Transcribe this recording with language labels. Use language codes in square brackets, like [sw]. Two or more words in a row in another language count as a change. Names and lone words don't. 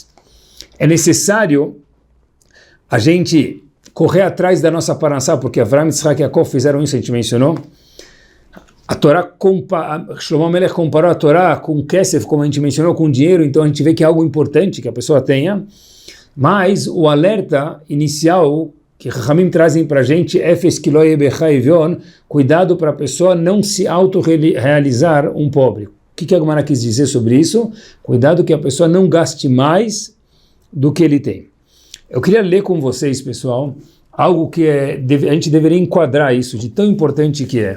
[pt] É necessário a gente correr atrás da nossa paransá, porque Avraham, Yitzhak e Yaakov fizeram isso, a gente mencionou. A Torá, Shlomo Melech comparou a Torá com Kesef, como a gente mencionou, com dinheiro, então a gente vê que é algo importante que a pessoa tenha, mas o alerta inicial que Chachamim trazem para a gente, [he] אפס כי לא יהיה בך אביון, [pt] cuidado para a pessoa não se autorrealizar um pobre. O que a Gemara quis dizer sobre isso? Cuidado que a pessoa não gaste mais do que ele tem. Eu queria ler com vocês, pessoal, algo que a gente deveria enquadrar isso, de tão importante que é.